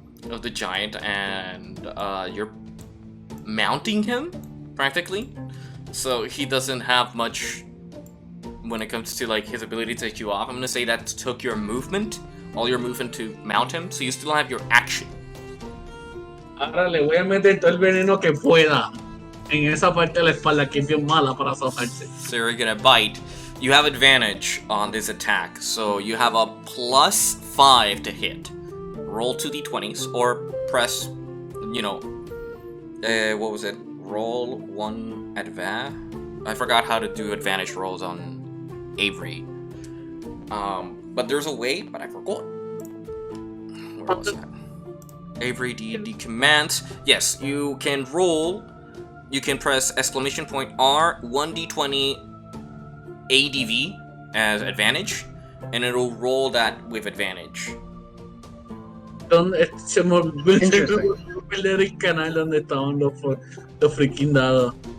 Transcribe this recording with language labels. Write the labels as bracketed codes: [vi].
[en] of the giant, and you're mounting him, practically. So he doesn't have much when it comes to like his ability to take you off. I'm gonna say that took your movement, all your movement to mount him, so you still have your action. [es] Ahora le voy a meter todo el veneno que pueda en esa parte de la espalda que es bien mala para azotarse. [en] So you're gonna bite. You have advantage on this attack, so you have a +5 to hit. Roll 2d20s or press, you know, what was it? Roll 1 I forgot how to do advantage rolls on Avery. But there's a way, but I forgot. Where was that? Avery D&D commands. Yes, you can roll. You can press exclamation point R 1d20 ADV as advantage, and it'll roll that with advantage. [es] Donde se me olvidó [en] Interesting. [es] perder el canal donde estaban los freaking dados.